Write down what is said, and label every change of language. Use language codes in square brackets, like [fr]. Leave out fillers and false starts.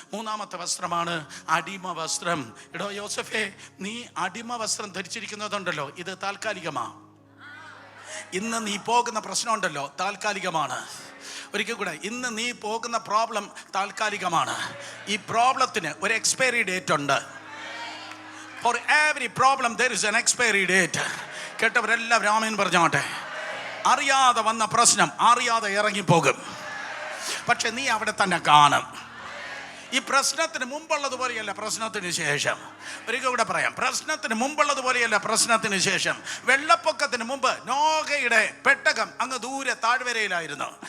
[ml] മൂന്നാമത്തെ വസ്ത്രമാണ് അടിമ വസ്ത്രം. എടോ യോസഫേ, നീ അടിമ വസ്ത്രം ധരിച്ചിരിക്കുന്നതുണ്ടല്ലോ, ഇത് താൽക്കാലികമാ. ഇന്ന് നീ പോകുന്ന പ്രശ്നമുണ്ടല്ലോ, താൽക്കാലികമാണ്. ഒരിക്കൽ കൂടെ, ഇന്ന് നീ പോകുന്ന പ്രോബ്ലം താൽക്കാലികമാണ്. ഈ പ്രോബ്ലത്തിന് ഒരു എക്സ്പയറി ഡേറ്റ് ഉണ്ട്. [en] For every problem there is an expiry date. [ml] കേട്ടവരെല്ലാം ആമേൻ പറഞ്ഞോട്ടെ. അറിയാതെ വന്ന പ്രശ്നം അറിയാതെ ഇറങ്ങിപ്പോകും, പക്ഷെ നീ അവിടെ തന്നെ കാണും. ഈ പ്രശ്നത്തിന് മുമ്പുള്ളതുപോലെയല്ല പ്രശ്നത്തിന് ശേഷം. ഒരിക്കൽ കൂടെ പറയാം, പ്രശ്നത്തിന് മുമ്പുള്ളതുപോലെയല്ല പ്രശ്നത്തിന് ശേഷം. വെള്ളപ്പൊക്കത്തിന് മുമ്പ് നോഹയുടെ പെട്ടകം അങ്ങ് ദൂരെ താഴ്വരയിലായിരുന്നു.